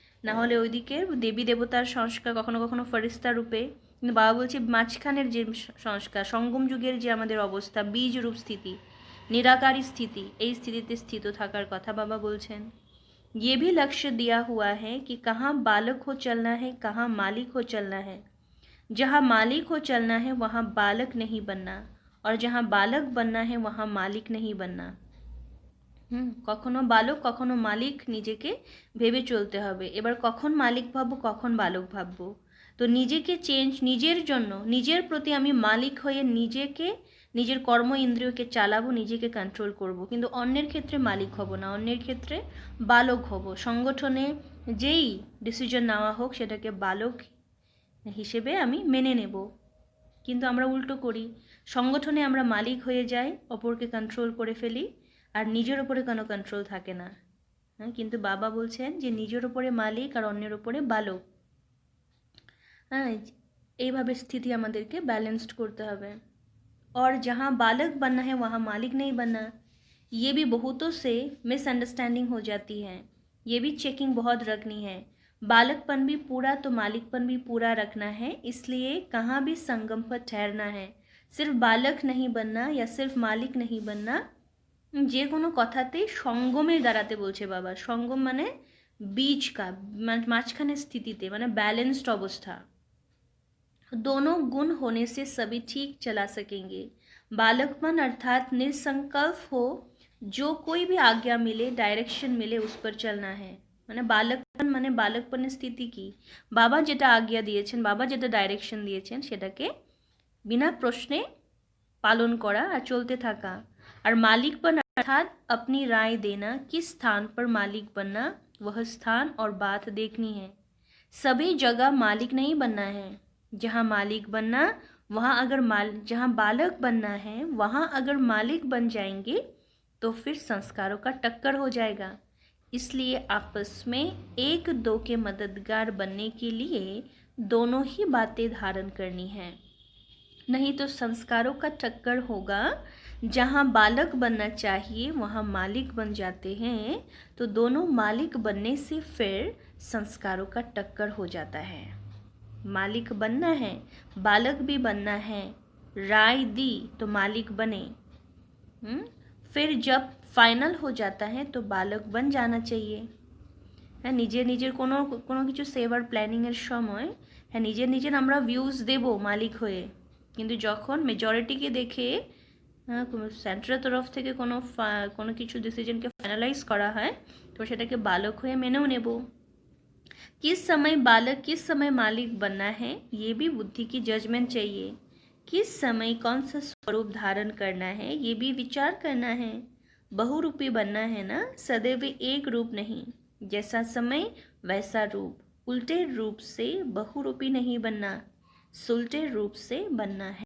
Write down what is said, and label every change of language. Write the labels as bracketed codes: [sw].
[bn] না হলে ওইদিকে দেবী দেবতার সংস্কার, কখনো কখনো ফেরেশতা রূপে। কিন্তু বাবা বলছে মাঝখানের যে সংস্কার, সঙ্গম যুগের যে আমাদের অবস্থা, বীজ রূপ স্থিতি, [hi] निराकारी स्थिति, [bn] এই স্থিতিতে স্থিত থাকার কথা বাবা বলছেন। [hi] ये भी लक्ष्य दिया हुआ है कि कहाँ बालक हो चलना है, कहाँ मालिक हो चलना है। जहाँ मालिक हो चलना है वहाँ बालक नहीं बनना, और जहाँ बालक बनना है वहाँ मालिक नहीं बनना। [bn] কখনো বালক কখনো মালিক নিজেকে ভেবে চলতে হবে। এবার কখন মালিক ভাববো, কখন বালক ভাববো, তো নিজেকে চেঞ্জ, নিজের জন্য, নিজের প্রতি আমি মালিক হয়ে নিজেকে, নিজের কর্ম ইন্দ্রিয়কে চালাবো, নিজেকে কন্ট্রোল করব, কিন্তু অন্যের ক্ষেত্রে মালিক হব না, অন্যের ক্ষেত্রে বালক হব। সংগঠনে যেই ডিসিশন নেওয়া হোক সেটাকে বালক হিসেবে আমি মেনে নেব। কিন্তু আমরা উল্টো করি, সংগঠনে আমরা মালিক হয়ে যাই, অপরকে কন্ট্রোল করে ফেলি, আর নিজের ওপরে কোনো কন্ট্রোল থাকে না। হ্যাঁ, কিন্তু বাবা বলছেন যে নিজের ওপরে মালিক আর অন্যের ওপরে বালক। হ্যাঁ, এইভাবে স্থিতি আমাদেরকে ব্যালেন্সড করতে হবে। [hi] और जहाँ बालक बनना है वहाँ मालिक नहीं बनना, ये भी बहुतों से मिसअंडरस्टैंडिंग हो जाती है। ये भी चेकिंग बहुत रखनी है। बालकपन भी पूरा तो मालिकपन भी पूरा रखना है, इसलिए कहाँ भी संगम पर ठहरना है। सिर्फ बालक नहीं बनना या सिर्फ मालिक नहीं बनना, [bn] যে কোনো কথাতেই সঙ্গমের দাঁড়াতে বলছে বাবা। সঙ্গম মানে বীজ কা, মাঝখানে স্থিতিতে, মানে ব্যালেন্সড অবস্থা। [hi] दोनों गुण होने से सभी ठीक चला सकेंगे। बालकपन अर्थात निसंकल्प हो, जो कोई भी आज्ञा मिले, डायरेक्शन मिले, उस पर चलना है। [bn] মানে বালকপন মানে বালকপনের স্থিতি কি, বাবা যেটা আজ্ঞা দিয়েছেন, বাবা যেটা ডাইরেকশন দিয়েছেন সেটাকে বিনা প্রশ্নে পালন করা আর চলতে থাকা। আর মালিকপন [hi] अर्थात अपनी राय देना, किस स्थान पर मालिक बनना, वह स्थान और बात देखनी है। सभी जगह मालिक नहीं बनना है। जहाँ मालिक बनना वहाँ अगर जहाँ बालक बनना है वहाँ अगर मालिक बन जाएंगे तो फिर संस्कारों का टक्कर हो जाएगा। इसलिए आपस में एक दो के मददगार बनने के लिए दोनों ही बातें धारण करनी है, नहीं तो संस्कारों का टक्कर होगा। जहाँ बालक बनना चाहिए वहाँ मालिक बन जाते हैं, तो दोनों मालिक बनने से फिर संस्कारों का टक्कर हो जाता है। मालिक बनना है, बालक भी बनना है, राय दी तो मालिक बने। फिर जब फाइनल हो जाता है तो बालक बन जाना चाहिए। [bn] হ্যাঁ, নিজের নিজের কোনো কিছু সেভার প্ল্যানিংয়ের সময় হ্যাঁ নিজের নিজের আমরা ভিউজ দেব মালিক হয়ে, কিন্তু যখন মেজরিটিকে দেখে সেন্ট্রাল তরফ থেকে কোনো কিছু ডিসিশনকে ফাইনালাইজ করা হয় তো সেটাকে বালক হয়ে মেনেও নেব। [hi] किस समय बालक किस समय मालिक बनना है, ये भी बुद्धि की जजमेंट चाहिए। किस समय कौन सा स्वरूप धारण करना है ये भी विचार करना है। बहुरूपी बनना है ना, सदैव एक रूप नहीं। जैसा समय वैसा रूप, उल्टे रूप से बहुरूपी नहीं बनना, सुलटे रूप से बनना है।